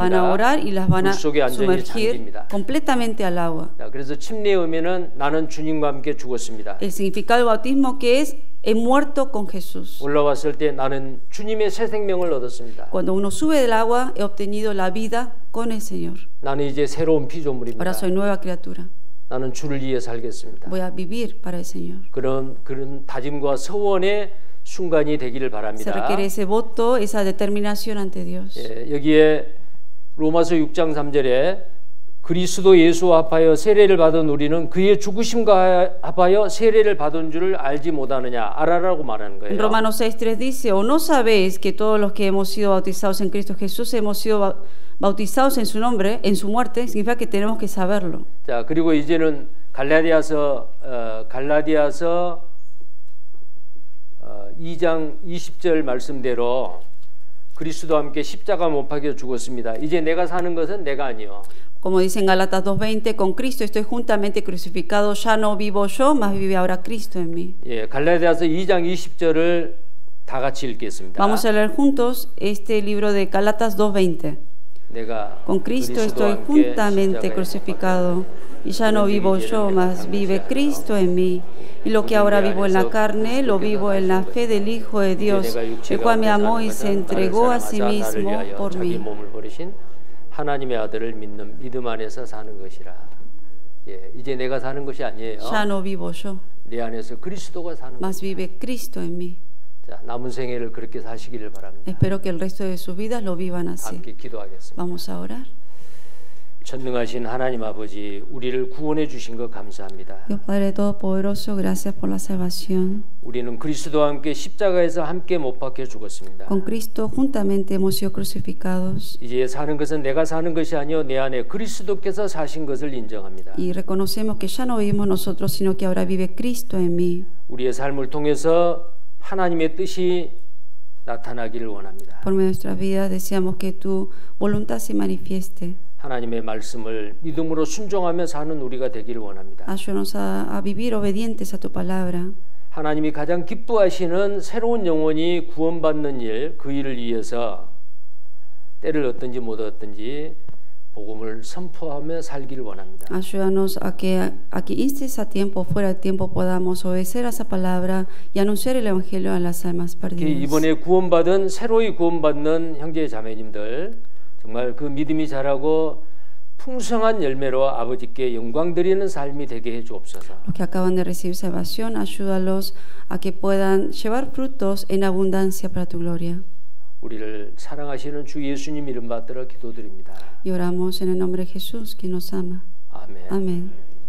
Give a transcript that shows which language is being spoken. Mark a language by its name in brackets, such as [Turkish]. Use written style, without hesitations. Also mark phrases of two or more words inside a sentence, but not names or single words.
[Spanish] van a orar y las van a [Korean] 물속에 완전히 [Spanish] sumergir [Korean] 잠깁니다. [Spanish] completamente al agua. [Korean] 자, 그래서 침례의 의미는 나는 주님과 함께 죽었습니다. [Spanish] El significado del bautismo que es he muerto con Jesús. [Korean] 올라왔을 때 나는 주님의 새 생명을 얻었습니다. [Spanish] Cuando uno sube del agua he obtenido la vida con el Señor. [Korean] 나는 이제 새로운 피조물입니다. [Spanish] Ahora soy nueva criatura. [Korean] 나는 주를 위해 살겠습니다. [Spanish] Voy a vivir para el Señor. [Korean] 그런 다짐과 서원의 순간이 되기를 [Spanish] Se [Korean] 바랍니다. [Spanish] requiere ese voto, esa determinación ante Dios. [Korean] 예, 여기에 로마서 6장 3절에 그리스도 예수와 합하여 세례를 받은 우리는 그의 죽으심과 합하여 세례를 받은 줄을 알지 못하느냐 알아라고 말하는 [Spanish] En [Korean] 거예요. [Spanish] Romanos 6:3 dice, ¿o no sabéis que todos los que hemos sido bautizados en Cristo Jesús hemos sido bautizados en su nombre, en su muerte? Significa que tenemos que saberlo. [Korean] 자, 그리고 이제는 갈라디아서 2장 20절 말씀대로 그리스도와 함께 십자가 못 박혀 죽었습니다. 이제 내가 사는 것은 내가 아니요. [Spanish] Como dice en Gálatas 2:20, con Cristo estoy juntamente crucificado, ya no vivo yo, mas vive ahora Cristo en mí. [Korean] 예, 갈라디아서 2장 20절을 다 같이 읽겠습니다. [Spanish] Vamos a leer juntos este libro de Gálatas 2:20. [Korean] 내가 [Spanish] Con Cristo estoy [Korean] 그리스도와 함께 [Spanish] juntamente [Korean] 십자가에 [Spanish] crucificado, y ya no vivo yo, mas vive Cristo en mí. Y lo que ahora vivo en la carne, lo vivo en la fe del Hijo de Dios, el cual me amó y se entregó a sí mismo por [Korean] 자기 [Spanish] mí. [Korean] 몸을 버리신 하나님의 아들을 믿는 믿음 안에서 사는 것이라. 예, 이제 내가 사는 것이 아니에요. [Spanish] Ya no vivo yo, [Korean] 내 안에서 그리스도가 사는 [Spanish] mas [Korean] 것. [Spanish] vive Cristo en mí. [Korean] 자, 남은 생애를 그렇게 사시기를 바랍니다. [Spanish] Espero que el resto de sus vidas lo vivan así. [Korean] 함께 기도하겠습니다. [Spanish] Vamos a orar. [Korean] 전능하신 하나님 아버지, 우리를 구원해 주신 것 감사합니다. [Spanish] Dios Padre Todopoderoso, gracias por la salvación. [Korean] 우리는 그리스도와 함께 십자가에서 함께 못 박혀 죽었습니다. [Spanish] Con Cristo juntamente hemos sido crucificados [Korean] 이제 사는 것은 내가 사는 것이 아니요 내 안에 그리스도께서 사신 것을 인정합니다. [Spanish] y reconocemos que ya no vivimos nosotros, sino que ahora vive Cristo en mí. [Korean] 우리의 삶을 통해서 하나님의 뜻이 나타나기를 원합니다. [Spanish] Por medio de nuestras vidas deseamos que tu voluntad se manifieste. [Korean] 하나님의 말씀을 믿음으로 순종하며 사는 우리가 되기를 원합니다. [Spanish] Ayúdanos a vivir obedientes a tu palabra. [Korean] 하나님이 가장 기뻐하시는 새로운 영혼이 구원받는 일, 그 일을 위해서 때를 얻든지 못 얻든지 복음을 선포하며 살기를 원합니다. [Spanish] Ayúdanos a que instes a tiempo o fuera de tiempo podamos obedecer a esa palabra y anunciar el evangelio a las almas perdidas. [Korean] 이번에 구원받은 새로이 구원받는 형제 자매님들 정말 그 믿음이 자라고 풍성한 열매로 아버지께 영광 드리는 삶이 되게 해 주옵소서. [Spanish] Los que acaban de recibir salvación, ayúdalos a que puedan llevar frutos en abundancia para tu gloria. [Korean] 우리를 사랑하시는 주 예수님 이름 받들어 기도드립니다. [Spanish] Y oramos en el nombre de Jesús, que nos ama. [Korean] 아멘. [Spanish] Amén.